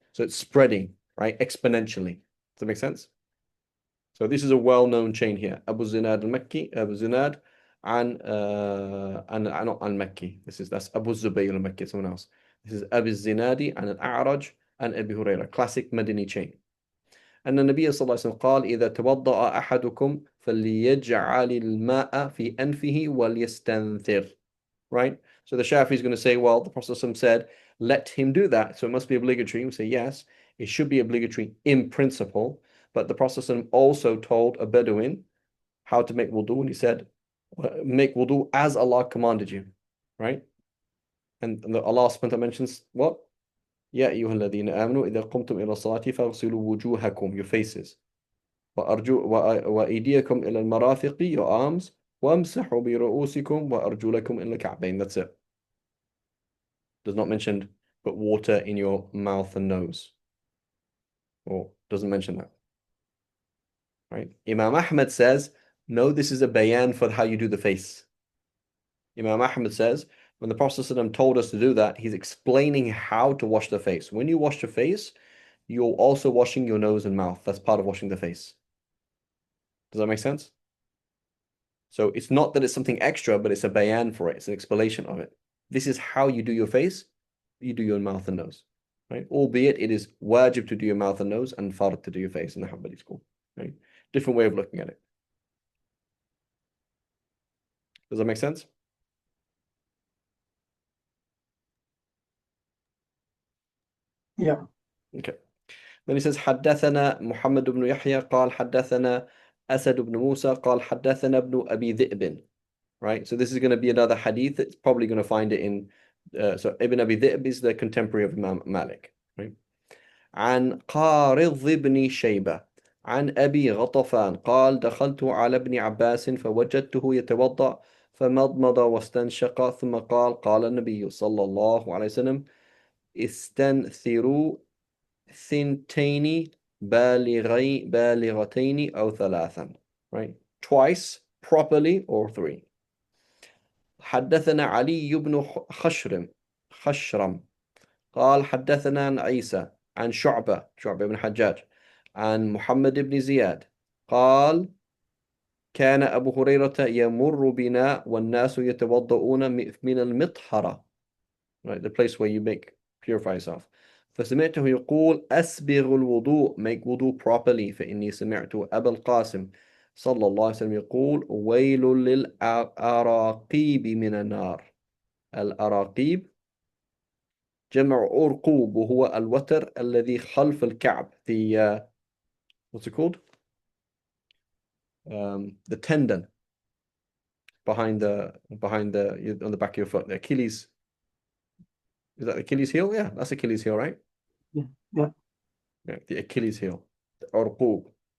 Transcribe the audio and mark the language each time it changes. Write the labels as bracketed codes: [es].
[en] So it's spreading, right? Exponentially. Does that make sense? So this is a well-known chain here. Abu Zinad al-Makki, Abu Zinad and not al-Makki. That's Abu Zubayr al-Makki, someone else. This is Abu Zinadi and al-A'raj and Abu Hurairah. Classic Madini chain. [ar] أن النبي صلى الله عليه وسلم قال إذا توضأ أحدكم فليجعل الماء في أنفه وليستنثر. [en] Right? So the Shafi is going to say, well, the Prophet said, let him do that. So it must be obligatory. We say, yes, it should be obligatory in principle. But the Prophet also told a Bedouin how to make wudu, and he said, make wudu as Allah commanded you, right? And Allah subhanahu wa ta'ala mentions what? [ar] يا أيها الذين آمنوا إذا قمتم إلى الصلاة فاغسلوا وجوهكم, [en] your faces, [ar] وأيديكم إلى المرافق, [en] your arms, [ar] وامسحوا برؤوسكم وأرجلكم إلى الكعبين. [en] That's it. Does not mention put water in your mouth and nose, or doesn't mention that, right? Imam Ahmad says, no, this is a bayan for how you do the face. Imam Ahmad says, when the Prophet ﷺ told us to do that, he's explaining how to wash the face. When you wash your face, you're also washing your nose and mouth. That's part of washing the face. Does that make sense? So it's not that it's something extra, but it's a bayan for it. It's an explanation of it. This is how you do your face. You do your mouth and nose, right? Albeit it is wajib to do your mouth and nose and fard to do your face in the Hanbali school, right? Different way of looking at it. Does that make sense? Yeah. Okay. Then he says, [ar] حدثنا محمد بن يحيى قال حدثنا أسد بن موسى قال حدثنا ابن أبي ذئب. [en] Right? So this is going to be another hadith. It's probably going to find it in, so Ibn Abi Dhi'b is the contemporary of Imam Malik. Right? [ar] عن قارض بن شيبة عن أبي غطفان قال دخلت على ابن عباس فوجدته يتوضأ فمضمض واستنشق ثم قال النبي صلى الله عليه وسلم استنثروا ثنتين بالغتين أو ثلاثا, [en] right? Twice properly or three. [ar] حدثنا علي بن خشرم قال حدثنا عن عيسى عن شعبة بن حجاج عن محمد بن زياد قال كان أبو هريرة يمر بنا والناس يتوضؤون من المطهرة, [en] right, the place where you purify yourself. [ar] فسمعته يقول أسبغ الوضوء, [en] make wudu properly, [ar] فإني سمعت أبا القاسم صلى الله عليه وسلم يقول ويل للأراقيب من النار. الأراقيب جمع أرقوب, وهو الوتر الذي خلف الكعب, [en] the what's it called? The tendon behind the on the back of your foot, the Achilles. Is that Achilles heel? Yeah, that's Achilles heel, right? Yeah. Yeah. Yeah, the Achilles heel, the أرقوب.